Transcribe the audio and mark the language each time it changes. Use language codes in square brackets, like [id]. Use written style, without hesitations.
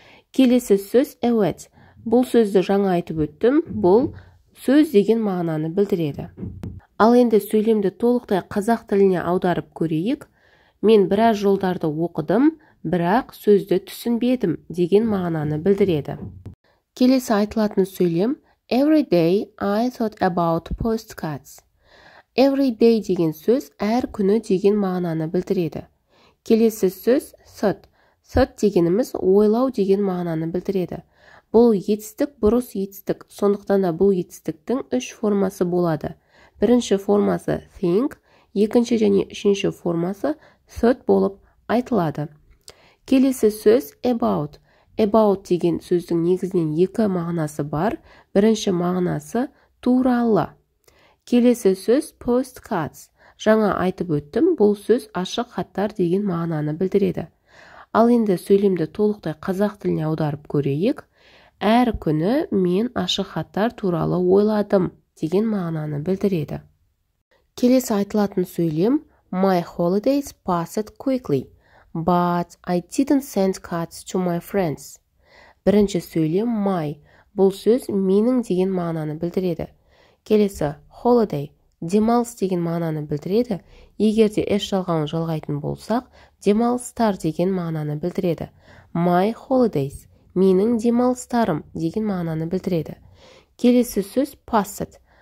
[kk] Келесі сөз await. Бұл сөзді жаңа айтып өттім, бұл сөз деген мағынаны білдіреді. Ал енді сөйлемді толықтай қазақ тіліне аударып көрейік. Мен біраз жолдарды оқыдым, бірақ сөзді түсінбедім деген мағынаны білдіреді. Келесі айтылатын сөйлем [en] Every day I thought about postcards. [kk] Every day деген сөз әр күні деген мағынаны білдіреді. Келесі сөз thought. Thought дегеніміз ойлау деген мағынаны білдіреді. Бұл етістік бұрыс етістік, сондықтан да бұл етістіктің 3 формасы болады. Бірінші формасы think, екінші және үшінші формасы thought болып айтылады. Келесі сөз about. About деген сөздің негізінен 2 мағынасы бар. Бірінші мағынасы туралы. Келесі сөз postcards. Жаңа айтып өттім, бұл сөз ашық хаттар деген мағынаны білдіреді. Ал енді сөйлемді толықтай қазақ тіліне аударып көрейік. Әр күні мен ашық хаттар туралы ойладым деген мағынаны білдіреді. Келесі айтылатын сөйлем [en] My holidays passed quickly, but I didn't send cards to my friends. [kk] Бірінші сөйлем my. Бұл сөз менің деген мағынаны білдіреді. Келесі holiday. Демалыс деген мағынаны білдіреді. Егерде s жалғауын жалғайтын болсақ, демалыстар деген мағынаны білдіреді. [en] My holidays. [kk] Менің демалыстарым деген мағынаны білдіреді. Келесі сөз passed.